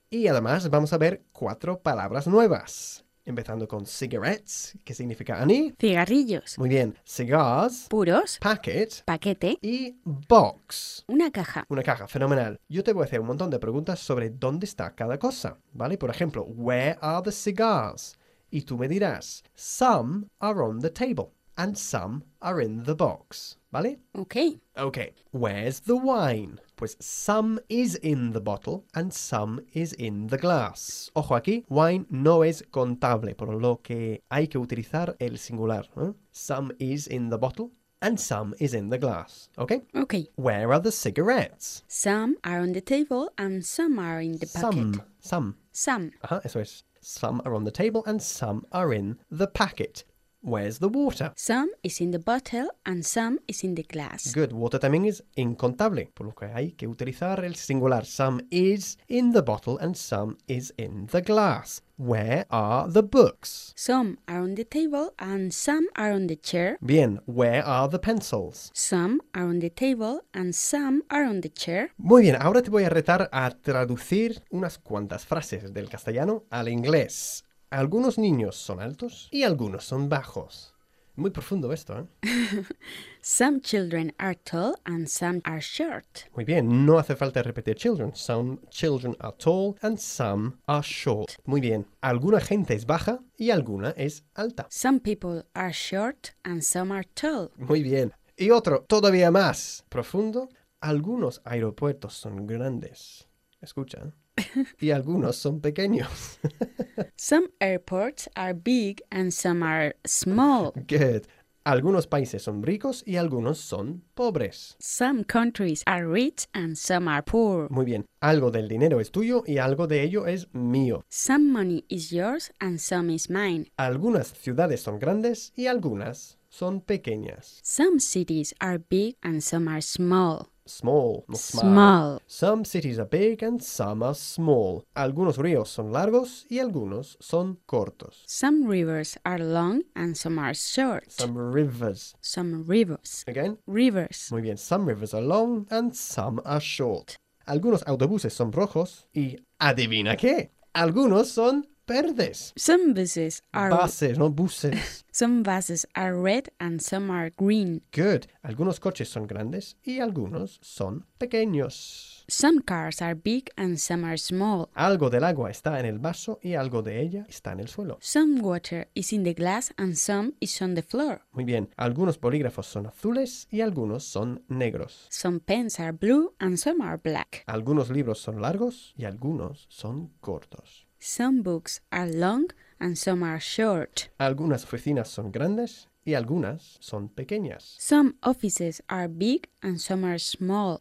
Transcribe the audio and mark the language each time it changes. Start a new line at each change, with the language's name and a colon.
Spanish: Y además vamos a ver cuatro palabras nuevas. Empezando con cigarettes, que significa Annie. Cigarrillos. Muy bien. Cigars. Puros.
English: Packet.
Spanish: Paquete.
English: Y box.
Spanish: Una caja. Una caja, fenomenal. Yo te voy a hacer un montón de preguntas sobre dónde está cada cosa, ¿vale? Por ejemplo,
English: where are the cigars?
Spanish: Y tú me dirás,
English: some are on the table and some are in the box, ¿vale? Ok. Ok. Where's the wine? Pues some is in the bottle and some is in the glass.
Spanish: Ojo aquí, wine no es contable, por lo que hay que utilizar el singular. ¿Eh?
English: Some is in the bottle and some is in the glass. ¿Ok? Ok. Where are the cigarettes? Some are on the table and some are in the packet.
Spanish: Some. Ajá, eso es.
English: Some are on the table and some are in the packet. Where's the water? Some is in the bottle and some is in the glass. Good.
Spanish: Water también es incontable, por lo que hay que utilizar el singular.
English: Some is in the bottle and some is in the glass. Where are the books? Some are on the table and some are on the chair. Bien. Where are the pencils? Some are on the table and some are on the chair.
Spanish: Muy bien. Ahora te voy a retar a traducir unas cuantas frases del castellano al inglés. Algunos niños son altos y algunos son bajos. Muy profundo esto, ¿eh?
English: Some children are tall and some are short.
Spanish: Muy bien, no hace falta repetir children.
English: Some children are tall and some are short.
Spanish: Muy bien, alguna gente es baja y alguna es alta.
English: Some people are short and some are tall.
Spanish: Muy bien, y otro todavía más profundo. Algunos aeropuertos son grandes. Escucha, ¿eh? Y algunos son pequeños.
English: Some airports are big and some are small. Good.
Spanish: Algunos países son ricos y algunos son pobres.
English: Some countries are rich and some are poor.
Spanish: Muy bien. Algo del dinero es tuyo y algo de ello es mío.
English: Some money is yours and some is mine.
Spanish: Algunas ciudades son grandes y algunas son pequeñas.
English: Some cities are big and some are small. Small. Some cities are big and some are small. Algunos ríos son largos y algunos son cortos. Some rivers are long and some are short. Some rivers. Again? Rivers.
Spanish: Muy bien.
English: Some rivers are long and some are short.
Spanish: Algunos autobuses son rojos y adivina qué. Algunos son verdes.
English: Some buses are red and some are green. Good.
Spanish: Algunos coches son grandes y algunos son pequeños.
English: Some cars are big and some are small.
Spanish: Algo del agua está en el vaso y algo de ella está en el suelo.
English: Some water is in the glass and some is on the floor.
Spanish: Muy bien. Algunos bolígrafos son azules y algunos son negros.
English: Some pens are blue and some are black.
Spanish: Algunos libros son largos y algunos son cortos.
English: Some books are long and some are short.
Spanish: Algunas oficinas son grandes y algunas son pequeñas.
English: Some offices are big and some are small.